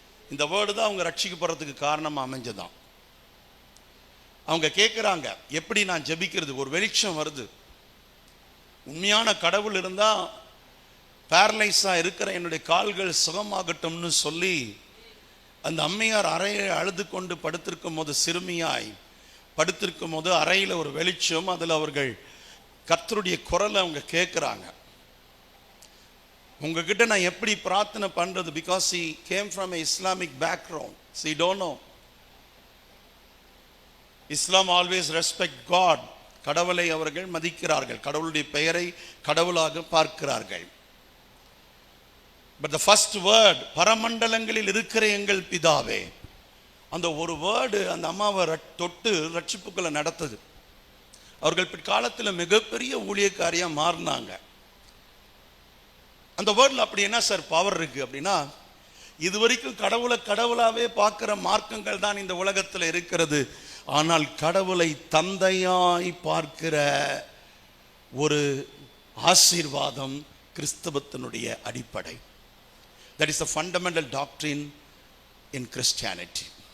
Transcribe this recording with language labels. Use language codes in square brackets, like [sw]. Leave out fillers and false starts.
[ta] இந்த வேர்டு தான் அவங்க ரட்சிக்கப்படுறதுக்கு காரணமாக அமைஞ்சதான். அவங்க கேட்குறாங்க, எப்படி நான் ஜெபிக்கிறது, ஒரு வெளிச்சம் வருது, உண்மையான கடவுள் இருந்தால் பேரலைஸாக இருக்கிற என்னுடைய கால்கள் சுகமாகட்டும்னு சொல்லி அந்த அம்மையார் அறையை அழுது கொண்டு படுத்திருக்கும் போது, சிறுமியாய் படுத்திருக்கும் போது அறையில் ஒரு வெளிச்சம், அதில் அவர்கள் கர்த்தருடைய குரலை அவங்க கேட்குறாங்க. உங்ககிட்ட நான் எப்படி பிரார்த்தனை பண்ணுறது, [en] Because he came from a Islamic background, so he don't know. Islam always respect God. [ta] கடவுளை அவர்கள் மதிக்கிறார்கள், கடவுளுடைய பெயரை கடவுளாக பார்க்கிறார்கள். [en] But the first word, [ta] பரமண்டலங்களில் இருக்கிற எங்கள் பிதாவே, அந்த ஒரு வேர்டு அந்த அம்மாவை தொட்டு ரட்சிப்புக்களை நடத்துது. அவர்கள் பிற்காலத்தில் மிகப்பெரிய ஊழியக்காரியாக மாறினாங்க. அந்த வேர்டில் அப்படி என்ன சார் பவர் இருக்கு அப்படின்னா, இதுவரைக்கும் கடவுளை கடவுளாவே பார்க்கிற மார்க்கங்கள் தான் இந்த உலகத்தில் இருக்கிறது. ஆனால் கடவுளை தந்தையாய் பார்க்கிற ஒரு ஆசீர்வாதம் கிறிஸ்தவத்தினுடைய அடிப்படை. [en] That is the fundamental doctrine in Christianity.